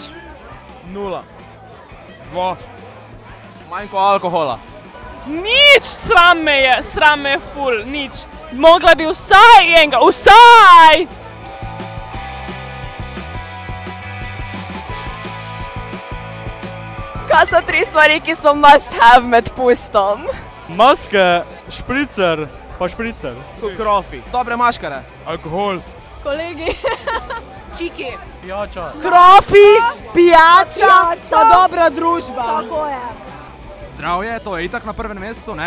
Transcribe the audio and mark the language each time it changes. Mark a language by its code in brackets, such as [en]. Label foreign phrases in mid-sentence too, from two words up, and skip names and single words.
[sl] 0. 2. Manj kot alkohola. Nič, sram me je ful, nič. Mogla bi vsaj enega, vsaj! Kaj so 3 stvari, ki so [en] must have [sl] med pustom? Maske, špricer, pa špricer. Krofi. Dobre maškare. Alkohol. Kolegi. Čiki. Pijača. Krofi, pijača, pa dobra družba. Tako je. Zdravje, to je itak na prvem mestu, ne?